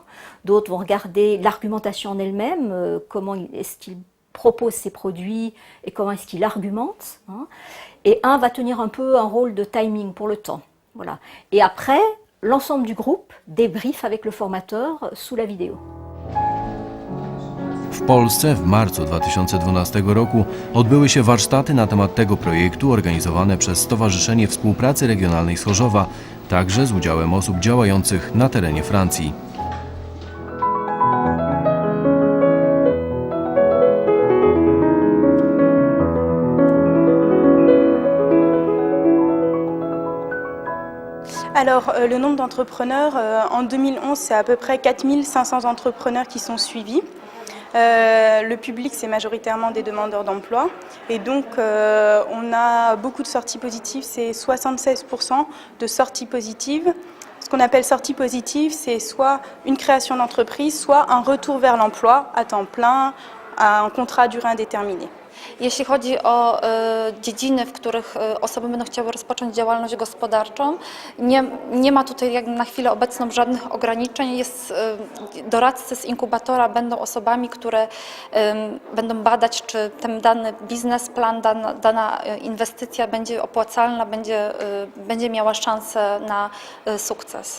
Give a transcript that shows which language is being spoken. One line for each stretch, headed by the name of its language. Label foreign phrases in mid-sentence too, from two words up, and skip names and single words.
French: D'autres vont regarder l'argumentation en elle-même, comment est-ce qu'il propose ses produits et comment est-ce qu'il argumente. Et un va tenir un peu un rôle de timing pour le temps. Voilà. Et après, l'ensemble du groupe débriefe avec le formateur sous la vidéo.
Polish: W Polsce w marcu 2012 roku odbyły się warsztaty na temat tego projektu organizowane przez Stowarzyszenie Współpracy Regionalnej z Chorzowa, także z udziałem osób działających na terenie Francji.
French: Alors, le nombre d'entrepreneurs, en 2011, c'est à peu près 4500 entrepreneurs qui sont suivis. Le public, c'est majoritairement des demandeurs d'emploi. Et donc, on a beaucoup de sorties positives, c'est 76% de sorties positives. Ce qu'on appelle sortie positive, c'est soit une création d'entreprise, soit un retour vers l'emploi à temps plein, à un contrat à durée indéterminée.
Polish: Jeśli chodzi o dziedziny, w których osoby będą chciały rozpocząć działalność gospodarczą, nie ma tutaj jak na chwilę obecną żadnych ograniczeń. Doradcy z inkubatora będą osobami, które będą badać, czy ten dany biznesplan, dana inwestycja będzie opłacalna, będzie miała szansę na sukces.